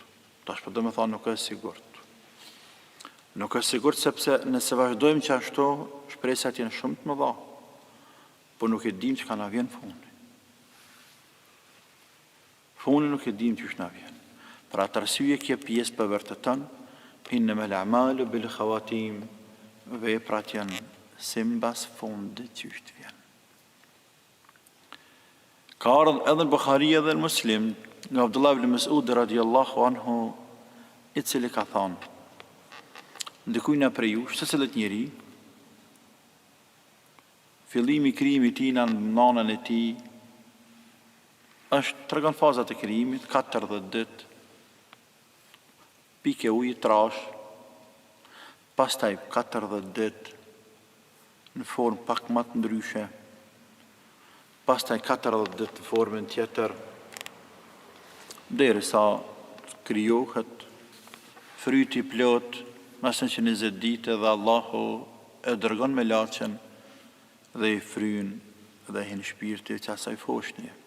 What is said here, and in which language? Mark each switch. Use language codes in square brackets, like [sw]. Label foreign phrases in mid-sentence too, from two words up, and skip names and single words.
[sq] Tash po do të thonë nuk është sigurt. Nuk është sigurt sepse nëse vazhdojmë që ashtu, shpresat janë shumë të mëdha, por nuk e dim që ka na vjen fundi. Fundi nuk e dim që na vjen. Për atë arsye kjo pjesë përvërteton [ar] إنما الأعمال بالخواتيم, [sq] veprat janë simbas fundit që vjen. Ka ardhur edhe në Buhari edhe në Muslim, nga Abdullah ibn Mas'ud [ar] رضي الله عنه, [sq] i cili ka thonë, ndikujna prej jush, se cilët njeri, fillimi i krijimit tij në nanën e tij, është tregon fazat e krijimit, 40 ditë, pike ujë trash, pastaj 40 ditë, në formë pak më të ndryshe, pastaj 40 ditë në formën tjetër, derisa krijohet fryti plot, mas në 20 ditë dhe Allahu e dërgon me laçën dhe i fryn dhe hin shpirti që asaj foshnje.